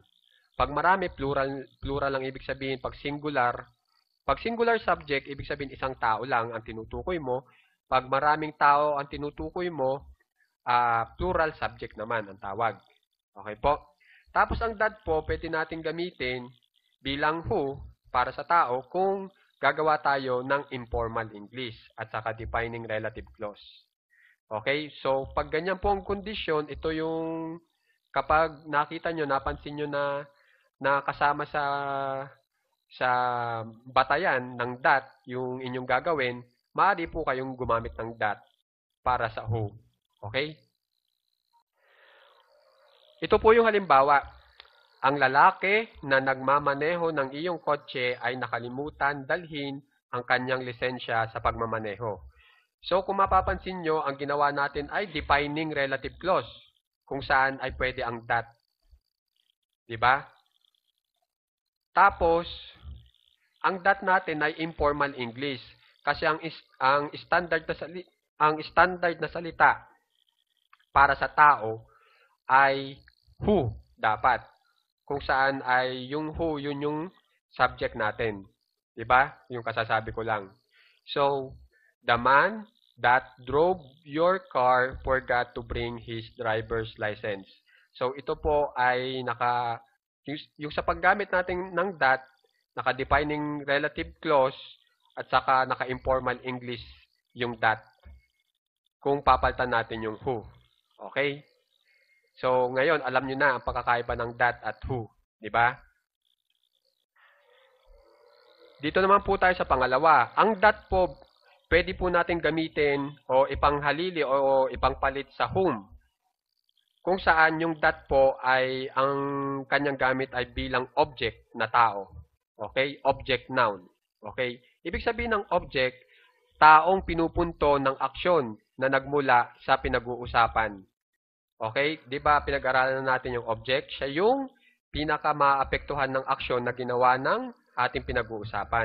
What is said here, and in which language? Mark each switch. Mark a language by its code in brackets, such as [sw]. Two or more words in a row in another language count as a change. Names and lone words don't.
[tl] Pag marami, plural ang ibig sabihin. Pag [en] singular subject, [tl] ibig sabihin isang tao lang ang tinutukoy mo. Pag maraming tao ang tinutukoy mo, [en] plural subject [tl] naman ang tawag. Okay po? Tapos ang that po, pwede natin gamitin bilang who para sa tao kung gagawa tayo ng [en] informal English [tl] at saka [en] defining relative clause. [tl] Okay? So, pag ganyan po ang kondisyon, ito yung kapag nakita nyo, napansin nyo na kasama sa batayan ng that yung inyong gagawin, maaari po kayong gumamit ng that para sa who. Okay? Ito po yung halimbawa. Ang lalaki na nagmamaneho ng iyong kotse ay nakalimutan dalhin ang kanyang lisensya sa pagmamaneho. So, kung mapapansin nyo, ang ginawa natin ay [en] defining relative clause, [tl] kung saan ay pwede ang that. Diba? Tapos, ang that natin ay [en] informal English. [tl] Kasi ang standard na salita para sa tao ay who dapat. Kung saan ay yung who, yun yung subject natin. Diba? Yung kasasabi ko lang. [en] So, the man that drove your car forgot to bring his driver's license. [tl] So, ito po ay yung sa paggamit natin ng that, naka- [en] defining relative clause, [tl] at saka naka- [en] informal English [tl] yung that. Kung papalitan natin yung who. Okay? So, ngayon, alam nyo na ang pagkakaiba ng that at who. Diba? Dito naman po tayo sa pangalawa. Ang that po, pwede po natin gamitin o ipanghalili o ipangpalit sa whom. Kung saan yung that po ay ang kanyang gamit ay bilang object na tao. Okay? [en] Object noun. [tl] Okay? Ibig sabihin ng object, taong pinupunto ng aksyon na nagmula sa pinag-uusapan. Okay? Di ba pinag-aralan natin yung object? Siya yung pinaka-maapektuhan ng aksyon na ginawa ng ating pinag-uusapan.